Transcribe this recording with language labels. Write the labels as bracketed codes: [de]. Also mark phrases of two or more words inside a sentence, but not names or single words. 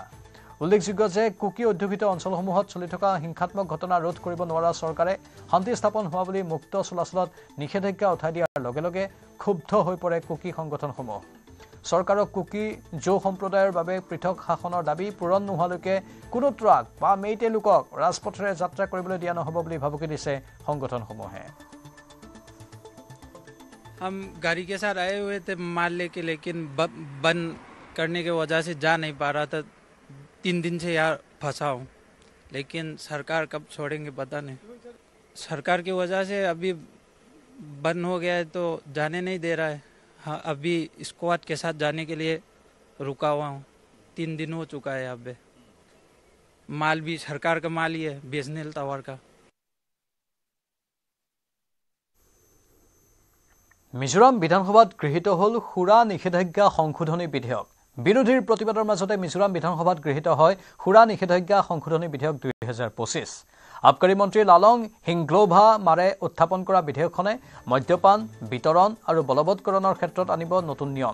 [as] উল্লেখযোগ্য যে কুকি অধ্যুষিত অঞ্চলসমূহত চলি থকা হিংসাত্মক ঘটনা ৰোধ কৰিব নোৱাৰা চৰকাৰে শান্তি স্থাপন হোৱা বুলি মুক্ত চলাচলত নিষেধাজ্ঞা উঠাই দিয়াৰ লগে লগে ক্ষুব্ধ হৈ পৰে কুকি সংগঠনসমূহ। চৰকাৰক কুকি জৌ সম্প্ৰদায়ৰ বাবে পৃথক শাসনৰ দাবী পূৰণ নোহোৱালৈকে কোনো ট্ৰাক বা মেইটে লোকক ৰাজপথেৰে যাত্ৰা কৰিবলৈ দিয়া নহ'ব বুলি ভাবুকি দিছে সংগঠনসমূহে। [hi] हम गाड़ी के साथ आए हुए थे माल लेके, लेकिन बंद करने के वजह से जा नहीं पा रहा था। 3 दिन से यहाँ फंसा हूँ, लेकिन सरकार कब छोड़ेंगे पता नहीं। सरकार की वजह से अभी बंद हो गया है तो जाने नहीं दे रहा है। हाँ, अभी स्क्वाड के साथ जाने के लिए रुका हुआ हूँ। 3 दिन हो चुका है। यहाँ पे माल भी सरकार का माल ही है, BSNL टावर का। [as] মিজোৰাম বিধানসভাত গৃহীত হ'ল সুৰা নিষেধাজ্ঞা সংশোধনী বিধেয়ক। বিৰোধীৰ প্ৰতিবাদৰ মাজতে মিজোৰাম বিধানসভাত গৃহীত হয় সুৰা নিষেধাজ্ঞা সংশোধনী বিধেয়ক 2025। আবকাৰী মন্ত্ৰী লালং হিংগ্লোভা মাৰে উত্থাপন কৰা বিধেয়কখনে মদ্যপান বিতৰণ আৰু বলবৎকৰণৰ ক্ষেত্ৰত আনিব নতুন নিয়ম।